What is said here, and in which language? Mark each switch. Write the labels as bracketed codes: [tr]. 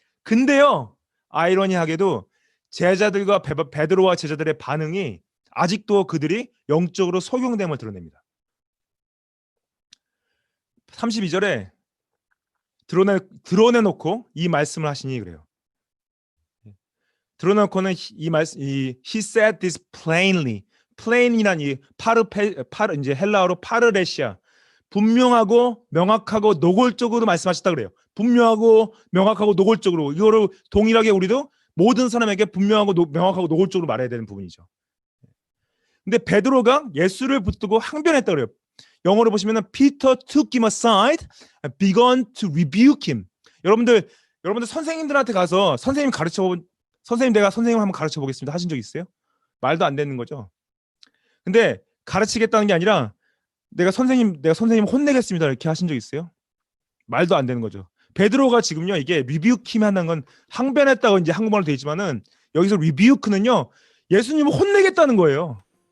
[ko] 근데요, 아이러니하게도 제자들과 베드로와 제자들의 반응이 아직도 그들이 영적으로 소경됨을 드러냅니다. 32절에 드러내놓고 이 말씀을 하시니 그래요. 드러내놓고는 [en] he said this plainly. [ko] plain이란 이 이제 헬라어로 파르레시아. 분명하고 명확하고 노골적으로 말씀하셨다 그래요. 분명하고 명확하고 노골적으로. 이거를 동일하게 우리도 모든 사람에게 분명하고 명확하고 노골적으로 말해야 되는 부분이죠. 근데 베드로가 예수를 붙들고 항변했다 그래요. 영어로 보시면은 [en] Peter took him aside and began to rebuke him. [ko] 여러분들 선생님들한테 가서 선생님 내가 선생님 한번 가르쳐 보겠습니다 하신 적 있어요? 말도 안 되는 거죠. 근데 가르치겠다는 게 아니라 내가 선생님 혼내겠습니다 이렇게 하신 적 있어요? 말도 안 되는 거죠. 베드로가 지금요 이게 리뷰킴 한다는 건 항변했다고 이제 한국말로 되어 있지만은 여기서 리뷰크는요 예수님을 혼내겠다는 거예요.